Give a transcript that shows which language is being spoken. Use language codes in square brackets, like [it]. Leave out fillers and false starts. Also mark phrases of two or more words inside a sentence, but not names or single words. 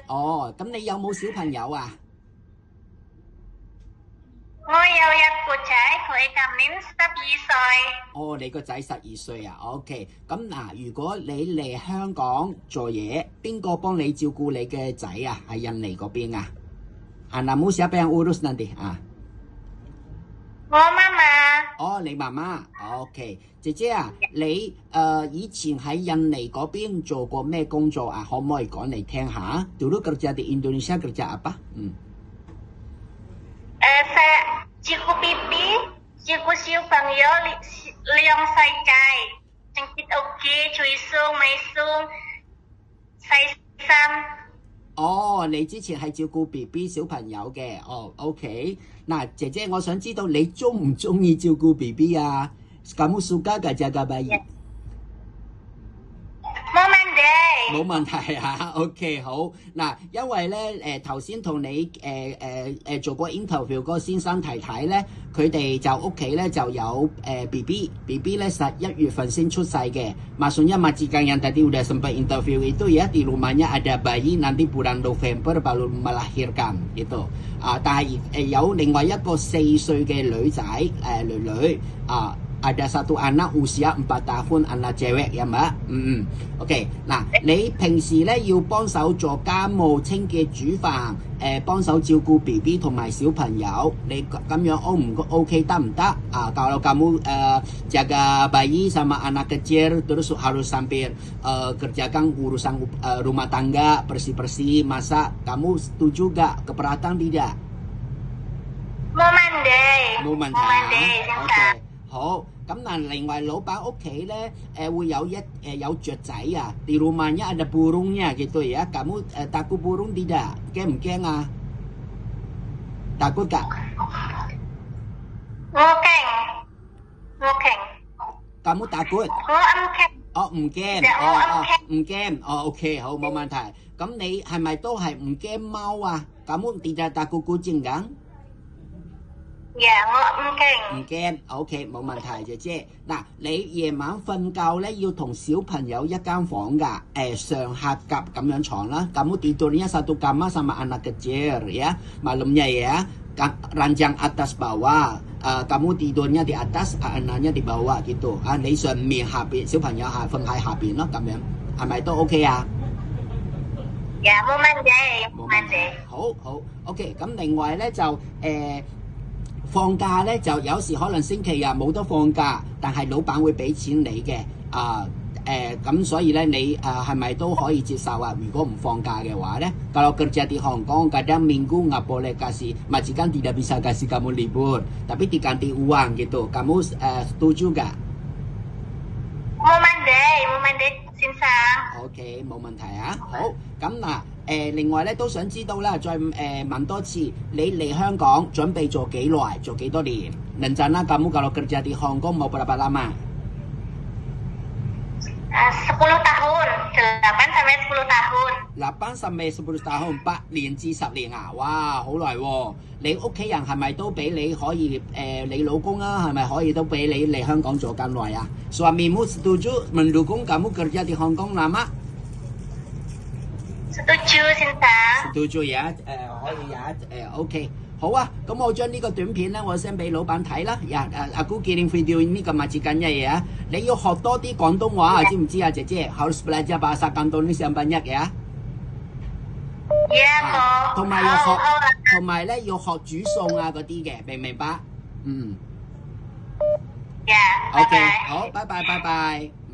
[yue] 哦，咁你有冇小朋友啊？我有一個仔，佢今年12歲。哦，你個仔12歲啊 ？OK，咁嗱，如果你嚟香港做嘢，邊個幫你照顧你嘅仔啊？喺印尼嗰邊啊 ？ [id] Anakmu siapa yang urus nanti [yue] 啊？我媽媽。哦，你媽媽 ，OK， 姐姐啊，你以前喺印尼嗰邊做過咩工作啊？可唔可以講嚟聽下 ？ [id] Dulu kerja di Indonesia kerja apa？ Saya Ciku Pipi, Ciku Siu Bangyo, Liang Sai Cai, Cengkit Oke, Cui Sung, Mai Sung, Sai Sam。 [yue] 哦，你之前係照顧 BB 小朋友嘅，哦 ，OK。嗱，姐姐，我想知道你中唔中意照顧 BB 啊 ？ [id] Kamu suka gak jaga bayi？ [yue] 冇問題啊 ，OK 好嗱，因為咧頭先同你做過 interview 嗰個先生太太咧，佢哋就屋企咧就有BB 咧11月份先出世嘅 [id] ，maksudnya majikan yang tadi udah sempat interview itu ya di rumahnya ada bayi nanti bulan November baru melahirkan gitu， [yue] 但係有另外一個4歲嘅女仔女 [id] ada satu anak usia 4 tahun anak cewek ya Mbak。 [yue] OK 嗱，你平時咧要幫手做家務、清潔、煮飯，幫手照顧 BB 同埋小朋友，你咁樣 OK 得唔得啊 [id] ？Kalau kamu jaga bayi sama anak kecil terus harus sambil kerjakan urusan rumah tangga, bersih-bersih, masak, kamu setuju gak? Keberatan tidak? [yue] 冇問題啊。好，咁嗱，另外老闆屋企咧，會有雀仔啊 ， [id] di rumahnya ada burungnya gitu ya. Kamu takut burung tidak? [yue] 驚唔驚啊？ [id] takut gak？ [yue] 我驚。 [id] Kamu takut？ [yue] 我唔驚。哦，唔驚。唔驚。OK， 好，冇問題。咁你係咪都係唔驚貓啊 ？ [id] Kamu tidak takut kucing kan？ [yue] 我唔驚 ，OK， 冇問題，姐姐。嗱，你夜晚瞓覺咧要同小朋友一間房㗎，上下夾咁樣床啦。 [id] Kamu tidurnya satu kamar sama anak kecil ya, malamnya ya. [yue] Ranjang atas bawah, kamu tidurnya di atas, anaknya di bawah gitu。你上面下邊，小朋友瞓喺下邊咯，咁樣係咪都 OK 啊？冇問題。好，OK。咁另外咧就放假咧就有時可能星期日冇得放假，但係老闆會俾錢你嘅咁所以咧你係咪都可以接受啊？如果唔放假嘅話咧 [id] ，kalau kerja di Hong Kong kadang minggu nggak boleh kasih, majikan tidak bisa kasih kamu libur, tapi diganti uang gitu. Kamu setuju nggak？ [yue] 冇問題，先生。 OK， 冇問題啊。好，咁嗱。另外咧都想知道啦，再問多次，你嚟香港準備做幾耐？做幾多年 [id] ？Rencana kamu kalau kerja di Hong Kong mau berapa lama？ 10 tahun, 8 sampai 10 tahun。 8 sampai 10 tahun， [yue] 8 年至10年啊！哇，好耐喎！你屋企人係咪都俾你可以你老公啊，係咪可以都俾你嚟香港做咁耐啊 ？ [id] Suamimu setuju mendukung kamu kerja di Hong Kong lama？Setuju， [yue] 先生。 [id] Setuju ya， [yue] 可以呀，OK， 好啊，咁我將呢個短片咧，我 send 俾老闆睇啦。 [id] Aku kirim video ini ke majikannya ya。 [yue] 你要學多啲廣東話啊，知唔知啊，姐姐 ？ [id] Harus belajar bahasa Kantonis yang banyak ya。 [yue] 同埋咧要學煮餸啊嗰啲嘅，明唔明白？OK， 好，拜拜。